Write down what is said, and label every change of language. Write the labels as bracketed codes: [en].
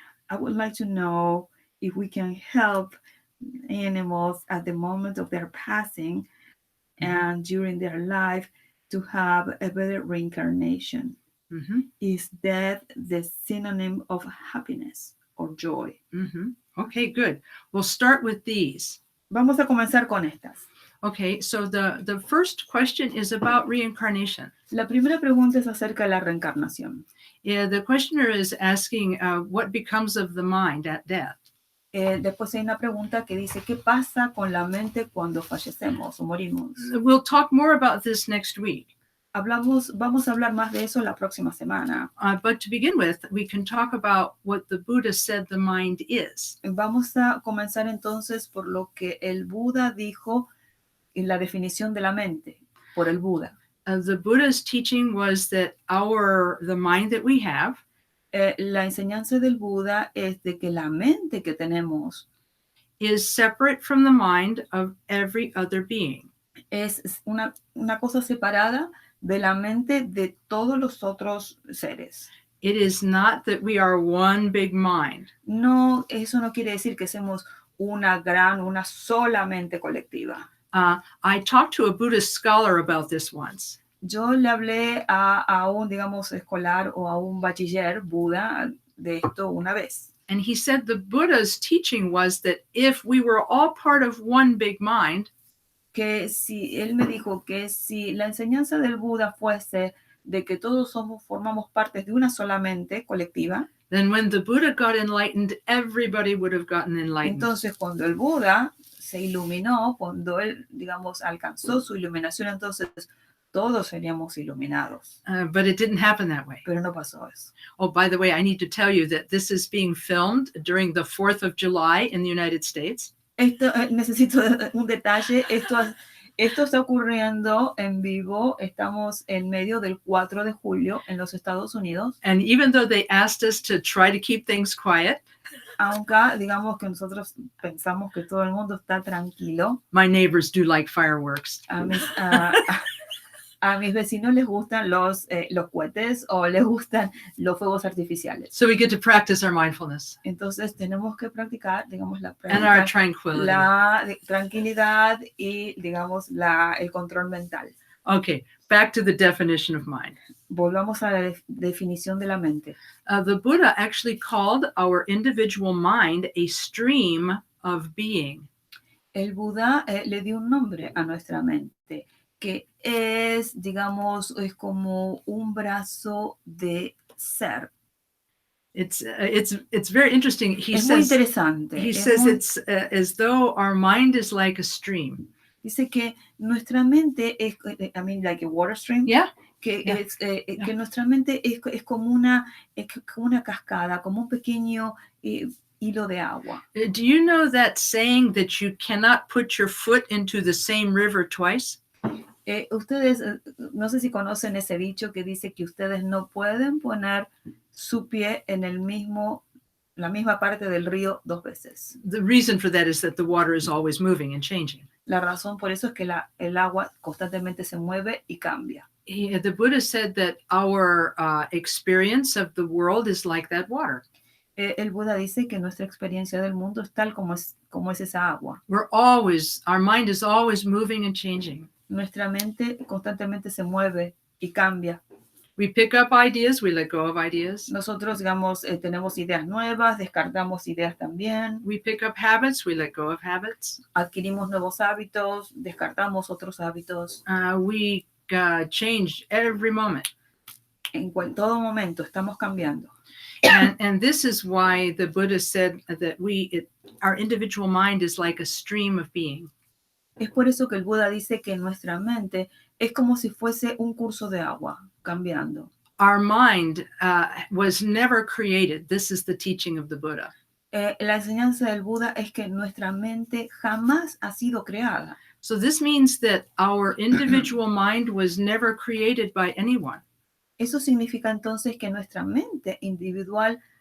[en] I would like to know if we can help animals at the moment of their passing and during their life to have a better reincarnation. Mm-hmm. Is death the synonym of happiness or joy? Mm-hmm. Okay, good. We'll start with these. [es] Vamos a comenzar con estas. [en] Okay, so the first question is about reincarnation. [es] La primera pregunta es acerca de la reencarnación. [en] Yeah, the questioner is asking what becomes of the mind at death. [es] Después hay una pregunta que dice, ¿qué pasa con la mente cuando fallecemos o morimos? [en] We'll talk more about this next week. [es] Vamos a hablar más de eso la próxima semana. [en] But to begin with, we can talk about what the Buddha said the mind is. [es] Vamos a comenzar entonces por lo que el Buda dijo en la definición de la mente, por el Buda. [en] The Buddha's teaching was that the mind that we have [es] La enseñanza del Buda es de que la mente que tenemos [en] is separate from the mind of every other being. [es] es una cosa separada de la mente de todos los otros seres. [en] It is not that we are one big mind. [es] No, eso no quiere decir que seamos una sola mente colectiva. [en] I talked to a Buddhist scholar about this once. [es] Yo le hablé a un, digamos, escolar o a un bachiller Buda de esto una vez. [en] And he said the Buddha's teaching was that if we were all part of one big mind, [es] Que si él me dijo que si la enseñanza del Buda fuese de que todos formamos parte de una sola mente colectiva, [en] then when the Buddha got enlightened, everybody would have gotten enlightened. [es] entonces cuando el Buda se iluminó, cuando él, digamos, alcanzó su iluminación, entonces todos seríamos iluminados. [en] But it didn't happen that way. [es] Pero no pasó eso. [en] Oh, by the way, I need to tell you that this is being filmed during the 4th of July in the United States. [es] Necesito un detalle. Esto está ocurriendo en vivo. Estamos en medio del 4 de julio en los Estados Unidos. [en] And even though they asked us to try to keep things quiet, [es] aunque digamos que nosotros pensamos que todo el mundo está tranquilo, [en] my neighbors do like fireworks. [es] A mis vecinos les gustan los cohetes o les gustan los fuegos artificiales. [en] So we get to practice our mindfulness. [es] Entonces tenemos que practicar, digamos, [en] and our tranquility. [es] La tranquilidad y, digamos, el control mental. [en] Okay, back to the definition of mind. [es] Volvamos a la definición de la mente. [en] The Buddha actually called our individual mind a stream of being. [es] El Buda le dio un nombre a nuestra mente, que es, digamos, es como un brazo de ser. [en] It's very interesting. [es] Es muy interesante. [en] He says it's as though our mind is like a stream. [es] Dice que nuestra mente es, [en] like a water stream. Yeah. [es] Que nuestra mente es como una cascada, como un pequeño hilo de agua. [en] Do you know that saying that you cannot put your foot into the same river twice? [es] Ustedes, no sé si conocen ese dicho que dice que ustedes no pueden poner su pie en la misma parte del río dos veces. [en] The reason for that is that the water is always moving and changing. [es] La razón por eso es que el agua constantemente se mueve y cambia. [en] The Buddha said that our experience of the world is like that water. [es] El Buda dice que nuestra experiencia del mundo es tal como es esa agua. [en] Our mind is always moving and changing. [es] Nuestra mente constantemente se mueve y cambia. [en] We pick up ideas, we let go of ideas. [es] Nosotros, digamos, tenemos ideas nuevas, descartamos ideas también. [en] We pick up habits, we let go of habits. [es] Adquirimos nuevos hábitos, descartamos otros hábitos. [en] We change every moment. [es] En todo momento estamos cambiando. [en] And this is why the Buddha said that our individual mind is like a stream of being. [es] Es por eso que el Buda dice que nuestra mente es como si fuese un curso de agua, cambiando. [en] Our mind was never created. This is the teaching of the Buddha. [es] La enseñanza del Buda es que nuestra mente jamás ha sido creada. [en] So this means that our individual mind was never created by anyone. [es] Eso significa entonces que nuestra mente individual